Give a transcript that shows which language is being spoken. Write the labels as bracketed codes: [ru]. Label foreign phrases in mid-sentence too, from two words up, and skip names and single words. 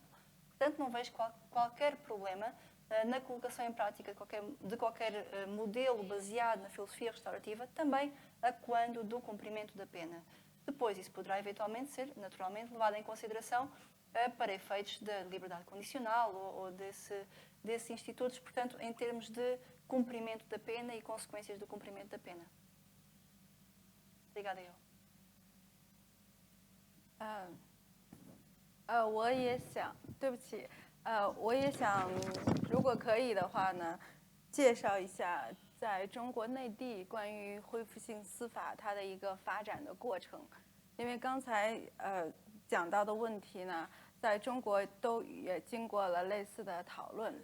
[pt] Portanto, não vejo qualquer problema na colocação em prática de qualquer modelo baseado na filosofia restaurativa, também acuando do cumprimento da pena. Depois, isso poderá eventualmente ser, naturalmente, levado em consideração para efeitos da liberdade condicional ou desses institutos, portanto, em termos de cumprimento da pena e consequências do cumprimento da pena. Obrigada, eu. [zh] 我也想，对不起，我也想，如果可以的话呢，介绍一下在中国内地关于恢复性司法它的一个发展的过程，因为刚才讲到的问题呢，在中国都也经过了类似的讨论。